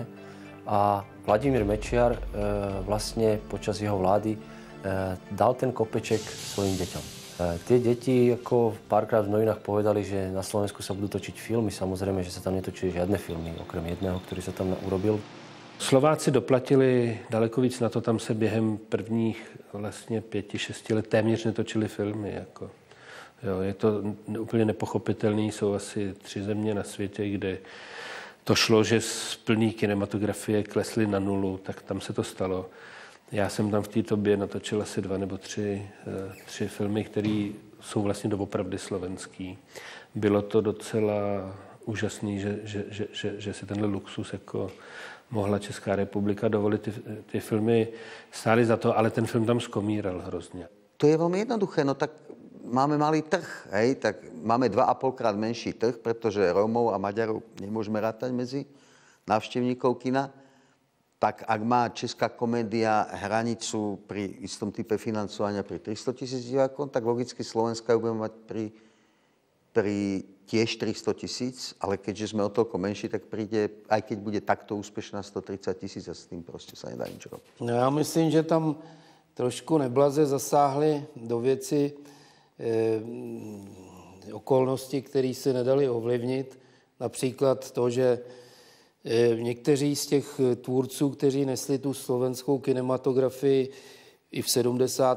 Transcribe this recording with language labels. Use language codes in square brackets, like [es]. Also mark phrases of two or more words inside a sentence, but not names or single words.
[sk] A Vladimír Mečiar vlastne počas jeho vlády dal ten kopeček svojim deťom. Tie deti ako párkrát v novinách povedali, že na Slovensku sa budú točiť filmy. Samozrejme, že sa tam netočili žiadne filmy, okrem jedného, ktorý sa tam urobil. [cs] Slováci doplatili daleko víc na to, tam se během prvních vlastně 5-6 let téměř netočili filmy. Jako. Jo, je to úplně nepochopitelný, jsou asi 3 země na světě, kde to šlo, že z plný kinematografie klesly na nulu, tak tam se to stalo. Já jsem tam v té době natočil asi 2 nebo 3 filmy, které jsou vlastně doopravdy slovenský. Bylo to docela úžasný, že si tenhle luxus jako mohla Česká republika dovolit. Ty filmy stály za to, ale ten film tam skomíral hrozně. [sk] To je veľmi jednoduché, no tak máme malý trh, hej, tak máme 2,5-krát menší trh, pretože Rómov a Maďarov nemôžeme rátať medzi návštevníkov kina. Tak ak má česká komédia hranicu pri istom type financovania pri 300 000 divákov, tak logicky Slovenska ju budeme mať pri tiež 300 000, ale keďže sme o toľko menší, tak príde, aj keď bude takto úspešná, 130 000 a s tým proste sa nedá nič robiť. [cs] No já myslím, že tam trošku neblaze zasáhly do věci okolnosti, které se nedaly ovlivnit. Například to, že někteří z těch tvůrců, kteří nesli tu slovenskou kinematografii i v 70.